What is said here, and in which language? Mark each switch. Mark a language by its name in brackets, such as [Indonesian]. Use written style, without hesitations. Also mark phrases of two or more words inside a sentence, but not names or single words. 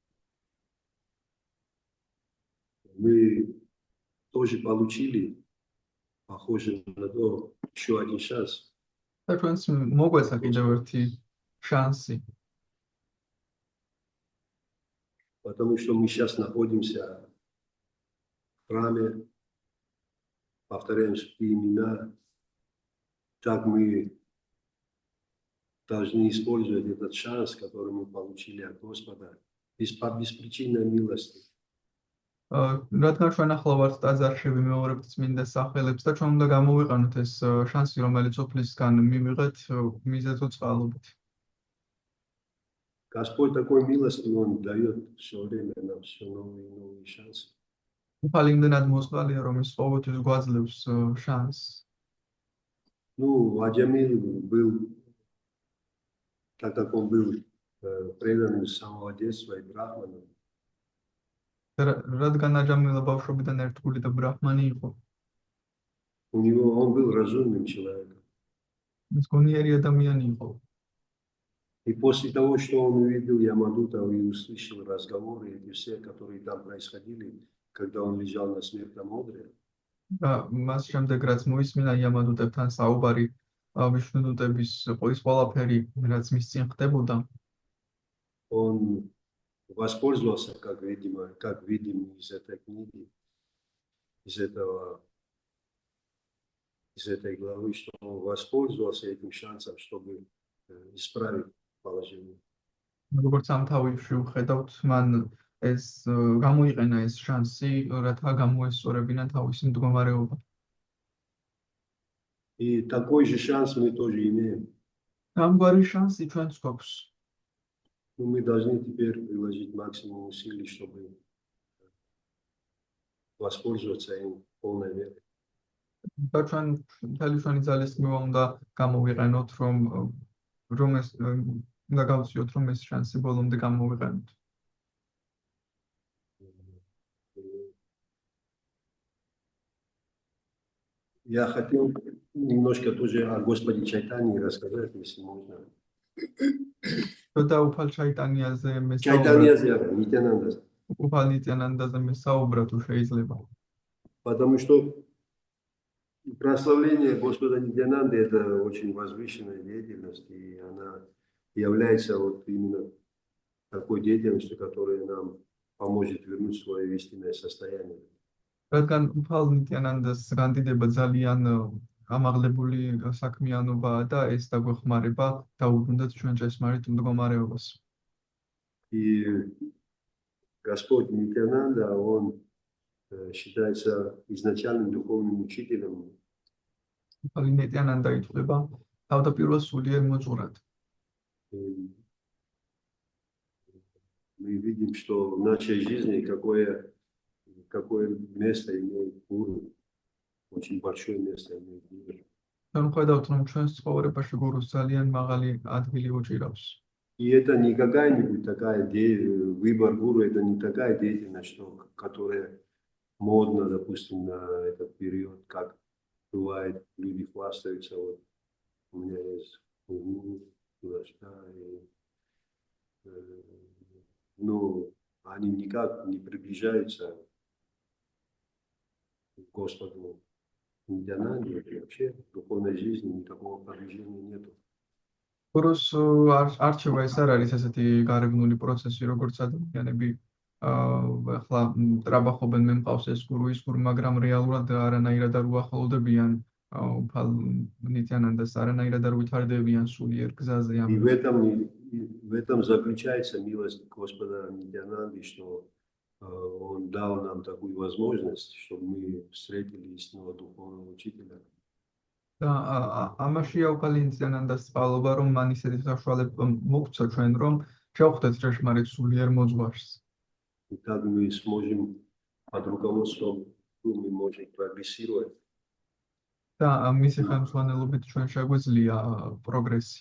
[Russian] Мы тоже получили, похоже на то, еще один шанс. [Georgian] და ჩვენც მოგვეცა კიდევ ერთი შანსი. [Russian] Потому что мы сейчас находимся в храме, повторяем свои имена, так мы должны использовать этот шанс, который мы получили от Господа, беспричинной милости. [Georgian] რადგან ჩვენ ახლა ვართ ტაძარში ვიმეორებთ წმინდა სახელებს და ჩვენ უნდა გამოვიყენოთ ეს შანსი, რომელიც ოფლისგან მივიღეთ მიზეზო წყალობით. [Russian] Господь такой милостивый, Он дает все время нам все новые и новые шансы. [Georgian] უფალი იმდენად მოწყალია, რომ ის ყოველთვის გვაძლევს შანსს. [Russian] Ну, Владимир был, так как он был преданным с самого детства и брахманом, [Georgian] რადგან აჯამილა ბავშვობიდან ერთგული და ბრაჰმანი იყო, [Russian] он был разумным человеком. [Georgian] ის გონიერი ადამიანი იყო. [Russian] И после того, что он увидел Ямадута и услышал разговоры эти все, которые там происходили, когда он лежал на смертном одре, [Georgian] და მას შემდეგ რაც მოისმინა იამადუტებთან საუბარი, ვიშნუდუტების ის ყველაფერი, რაც მის წინ ხდებოდა, [Russian] он воспользовался, как видим из этой книги, из этой главы, что он воспользовался этим шансом, чтобы исправить положение. [Georgian] როგორც ამ თავში ვხედავთ, მან ეს გამოიყენა ეს შანსი, რათა გამოესწორებინა თავისი მდგომარეობა. [Russian] И такой же шанс мы тоже имеем. [Georgian] ამგვარი შანსი ჩვენც გვაქვს. [Russian] Но мы должны теперь приложить максимум усилий, чтобы воспользоваться им в полной мере. [Georgian] და ჩვენ მთელი ჩვენი ძალისხმევა უნდა გამოვიყენოთ, რომ ეს უნდა გავწიოთ, რომ ეს შანსი ბოლომდე გამოვიყენოთ. [Russian] Я хотел немножко тоже о Господе Чайтанье рассказать, если можно. [Georgian] და უფალ ჩაიტანიაზე Чайтаньязе, Нитянандазе. უფალ ნიტიანანდაზე მესაუბრა თუ შეიძლება. [Russian] Потому что прославление Господа Нитянанды – это очень возвышенная деятельность, и она является вот именно такой деятельностью, которая нам поможет вернуть свое истинное состояние. [Georgian] რადგან უფალ ნიტიანანდას განდიდება ძალიან ამაღლებული საქმიანობაა და ეს დაგვეხმარება დაუბრუნდეთ ჩვენ ჭესმარით მდგომარეობას. [Russian] И Господь Нитянанда, он считается изначальным духовным учителем. [Georgian] უფალი ნიტიანანდა ითვლება თავდაპირველ სულიერ მოძღვრად. [Russian] Мы видим, что в нашей жизни какое место имеет гуру, очень большое место имеет гуру. [Georgian] ჩვენ ხედავთ, რომ ჩვენს ცხოვრებაში გურუს ძალიან მაღალი ადგილი უჭირავს. [Russian] И это не какая-нибудь такая выбор гуру, это не такая деятельность, которая модна, допустим, на этот период, как бывает, люди хвастаются, вот у меня есть гуру, но они никак не приближаются к Господу Нитянанде, и вообще в духовной жизни никакого продвижения нету. [Georgian] გურუს არჩევა ეს არ არის ესეთი გარეგნული პროცესი, როგორც ადამიანები ახლა ტრაბახობენ, მე მყავს ეს გურუ, მაგრამ რეალურად არანაირად არ უახლოვდებიან უფალ ნიტიანანდას, არანაირად არ ვითარდებიან სულიერ გზაზე. [Russian] И в этом заключается милость Господа Нитянанды, что он дал нам такую возможность, чтобы мы встретили истинного духовного учителя. [Georgian] და ამაშია უფალი ნიტიანანდას წყალობა, რომ მან ისეთი საშუალება მოგცა ჩვენ, რომ შევხვდეთ ჭეშმარიტ სულიერ მოძღვარს. [Russian] И так мы сможем под руководством, мы можем прогрессировать. [Georgian] და მისი ხელმძღვანელობით ჩვენ შეგვიძლია პროგრესი.